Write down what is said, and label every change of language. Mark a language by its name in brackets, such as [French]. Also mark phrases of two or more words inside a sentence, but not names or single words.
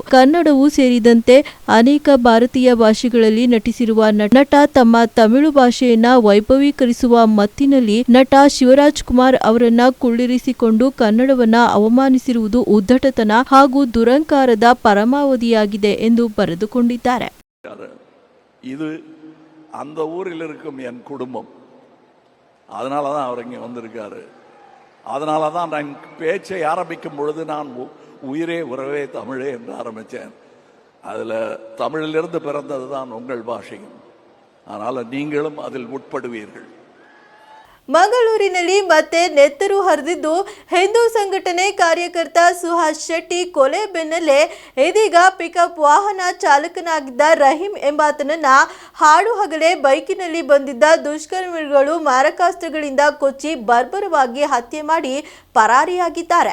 [Kannada] ಕನ್ನಡವೂ ಸೇರಿದಂತೆ ಅನೇಕ ಭಾರತೀಯ ಭಾಷೆಗಳಲ್ಲಿ ನಟಿಸಿರುವ ನಟ ತಮ್ಮ ತಮಿಳು ಭಾಷೆಯನ್ನ ವೈಭವೀಕರಿಸುವ ಮತ್ತಿನಲ್ಲಿ ನಟ ಶಿವರಾಜ್ ಕುಮಾರ್ ಅವರನ್ನ ಕುಳ್ಳಿರಿಸಿಕೊಂಡು ಕನ್ನಡವನ್ನ ಅವಮಾನಿಸಿರುವುದು ಉದ್ದಟತನ ಹಾಗೂ ದುರಂಕಾರದ ಪರಮಾವಧಿಯಾಗಿದೆ ಎಂದು ಬರೆದುಕೊಂಡಿದ್ದಾರೆ. [Tamil] இது அந்த ஊரில் இருக்கும் என் குடும்பம், அதனால தான் அவர் இங்கே வந்திருக்காரு. அதனால தான் நான் பேச்சை ஆரம்பிக்கும் பொழுது நான் உயிரே உறவே தமிழே என்று ஆரம்பித்தேன். அதில் தமிழிலிருந்து பிறந்தது தான் உங்கள் பாஷையும். அதனால் நீங்களும் அதில் உட்படுவீர்கள். [Kannada] ಮಂಗಳೂರಿನಲ್ಲಿ ಮತ್ತೆ ನೆತ್ತರು ಹರಿದಿದ್ದು ಹಿಂದೂ ಸಂಘಟನೆ ಕಾರ್ಯಕರ್ತ ಸುಹಾಸ್ ಶೆಟ್ಟಿ ಕೊಲೆ ಬೆನ್ನಲ್ಲೇ ಇದೀಗ ಪಿಕಪ್ ವಾಹನ ಚಾಲಕನಾಗಿದ್ದ ರಹೀಂ ಎಂಬಾತನನ್ನ ಹಾಡು ಹಗಲೇ ಬೈಕಿನಲ್ಲಿ ಬಂದಿದ್ದ ದುಷ್ಕರ್ಮಿಗಳು ಮಾರಕಾಸ್ತ್ರಗಳಿಂದ ಕೊಚ್ಚಿ ಬರ್ಬರವಾಗಿ ಹತ್ಯೆ ಮಾಡಿ ಪರಾರಿಯಾಗಿದ್ದಾರೆ.